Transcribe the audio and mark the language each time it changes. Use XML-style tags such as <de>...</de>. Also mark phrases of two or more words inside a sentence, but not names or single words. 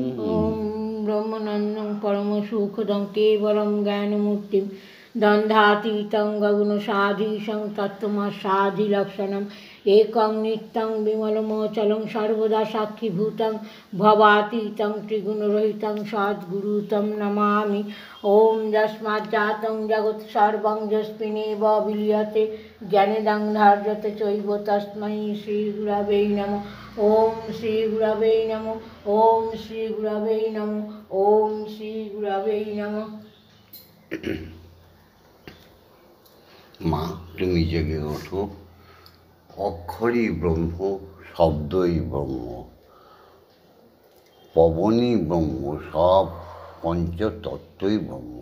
<sa>ওম ব্রহ্মানন্দং পরম সুখদং কেবলম জ্ঞানমূর্তিম দ্বন্দ্বাতীতং গগনসাধীশং তত্ত্বমসাধিলক্ষণম একং নিত্যং বিমলমচলং সর্বদা সাক্ষীভূতং ভবাতীতং ত্রিগুণরহিতং সদ্গুরুতম নমামি। ওম যস্মাজ্জাতং জগৎ সর্বং যস্মিন্নেব বিলীয়তে জ্ঞানেদং ধার্যতে চৈব তস্मै শ্রী গুরবে নমঃ। ওম শ্রী গুরবে নমঃ। ওম শ্রী গুরবে নমঃ। ওম শ্রী গুরবে নমঃ।</sa> <bn>মা, তুমি জেগে ওঠো। অক্ষরই ব্রহ্ম, শব্দই ব্রহ্ম, পবনই ব্রহ্ম, সব পঞ্চতত্ত্বই ব্রহ্ম।</bn>